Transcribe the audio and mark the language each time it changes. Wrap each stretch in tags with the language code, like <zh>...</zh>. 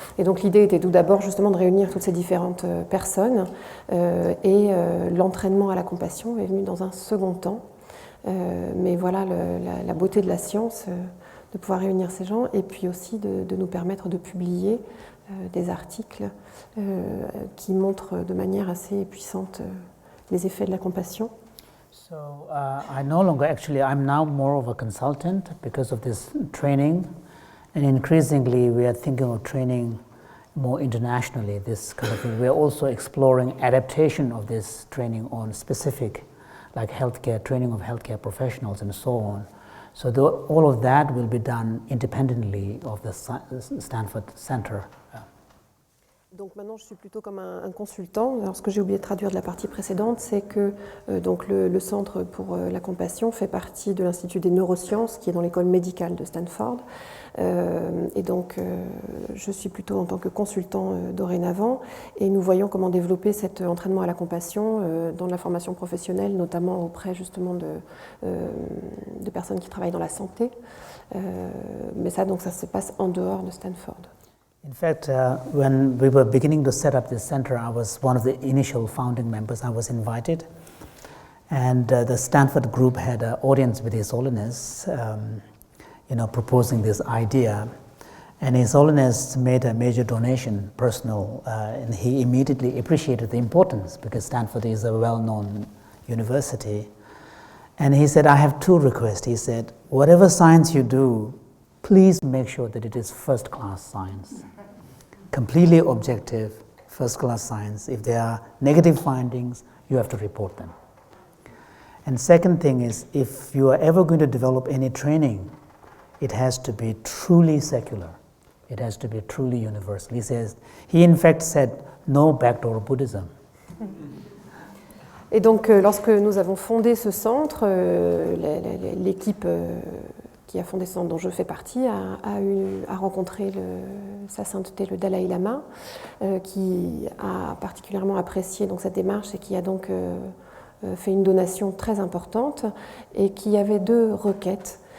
<fr>Et donc l'idée était tout d'abord justement de réunir toutes ces différentes personnes, et l'entraînement à la compassion est venu dans un second temps. Mais voilà la beauté de la science, de pouvoir réunir ces gens, et puis aussi de nous permettre de publier des articles qui montrent de manière assez puissante les effets de la compassion.</fr> <en>So I no longer, actually, I'm now more of a consultant because of this training, and increasingly we are thinking of training more internationally, this kind of thing. We are also exploring adaptation of this training on specific, like healthcare, training of healthcare professionals and so on. So all of that will be done independently of the Stanford Center.</en> <fr>Donc maintenant, je suis plutôt comme un consultant. Alors, ce que j'ai oublié de traduire de la partie précédente, c'est que donc le Centre pour la compassion fait partie de l'Institut des Neurosciences, qui est dans l'école médicale de Stanford. Et donc, je suis plutôt en tant que consultant dorénavant. Et nous voyons comment développer cet entraînement à la compassion dans la formation professionnelle, notamment auprès justement de personnes qui travaillent dans la santé. Mais ça, donc, ça se passe en dehors de Stanford.</fr> <en>In fact, when we were beginning to set up this center, I was one of the initial founding members. I was invited, and the Stanford group had an audience with His Holiness, proposing this idea. And His Holiness made a major donation, personal, and he immediately appreciated the importance because Stanford is a well-known university. And he said, I have two requests. He said, whatever science you do, please make sure that it is first-class science. Completely objective, first-class science. If there are negative findings, you have to report them. And second thing is, if you are ever going to develop any training, it has to be truly secular. It has to be truly universal. He in fact said, no backdoor Buddhism.</en> <fr>Et donc, lorsque nous avons fondé ce centre, l'équipe qui a fondé ce centre dont je fais partie a rencontré Sa Sainteté le Dalaï-Lama, qui a particulièrement apprécié donc, cette démarche et qui a donc fait une donation très importante et qui avait deux requêtes.</fr>